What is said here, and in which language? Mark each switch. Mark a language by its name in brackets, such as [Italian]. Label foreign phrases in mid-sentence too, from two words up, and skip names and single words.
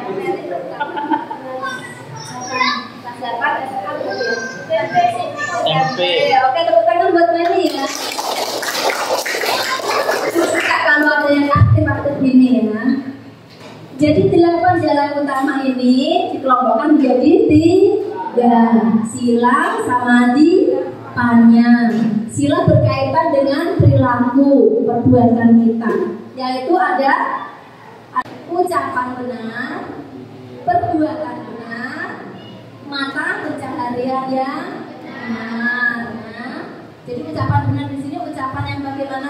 [Indonesian] Meli SMP. Oke, tepuk tangan buat Meli ya. Suka kalau ada yang aktif gini ya. Jadi 8 jalan utama ini dikelompokkan menjadi 3, sila, samadhi, panya. Sila berkaitan dengan perilaku perbuatan kita, yaitu ada ucapan benar, perbuatan benar, mata pencaharian yang benar. Nah, jadi ucapan benar di sini ucapan yang bagaimana?